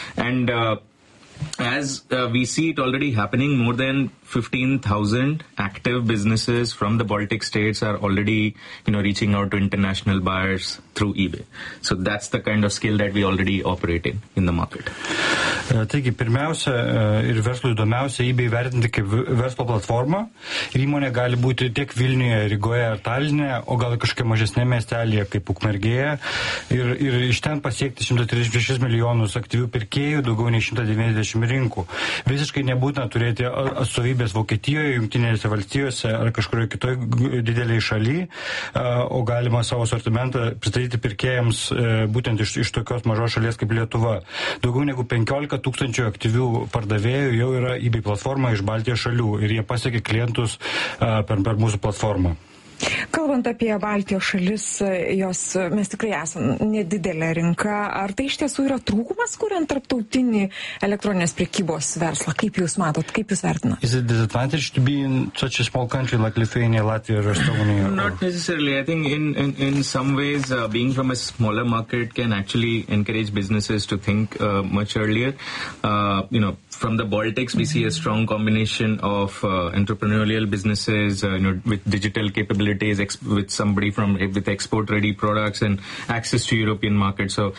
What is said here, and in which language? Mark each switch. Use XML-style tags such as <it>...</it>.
<en>And as we see it already happening, more than 15,000 active businesses from the Baltic states are already, reaching out to international buyers through eBay. So that's the kind of scale that we already operate in the market.</en> <lt>Taigi, pirmiausia ir verslui įdomiausia eBay vertinti kaip verslo platformą. Ir įmonė gali būti tiek Vilniuje, Rygoje ar Talinė, o gal kažkokia mažesnė miestelėje kaip Ukmergėje. Ir iš ten pasiekti 136 milijonus aktyvių pirkėjų, daugiau nei 190 rinkų. Visiškai nebūtina turėti atstovybės Vokietijoje, Jungtinėse valstijose ar kažkurioje kitoje didelėje šaly, o galima savo asortimentą pristatyti pirkėjams būtent iš tokios mažos šalies kaip Lietuva. Daugiau negu 15 tūkstančių aktyvių pardavėjų jau yra eBay platforma iš Baltijos šalių ir jie pasiekia klientus per mūsų platformą. Kalbant apie Baltijos šalis, mes tikrai esam nedidelė rinka. Ar tai iš tiesų yra trūkumas, kuriant tarptautinį elektroninės prekybos verslą? Kaip jūs matot, kaip jūs vertinat?</lt> <en>Is it disadvantage to be in such a small country like Lithuania, Latvia or Estonia? Not necessarily. I think in some ways, being from a smaller market can actually encourage businesses to think much earlier. From the Baltics, we see a strong combination of entrepreneurial businesses with digital capabilities, with export-ready products and access to European markets.</en>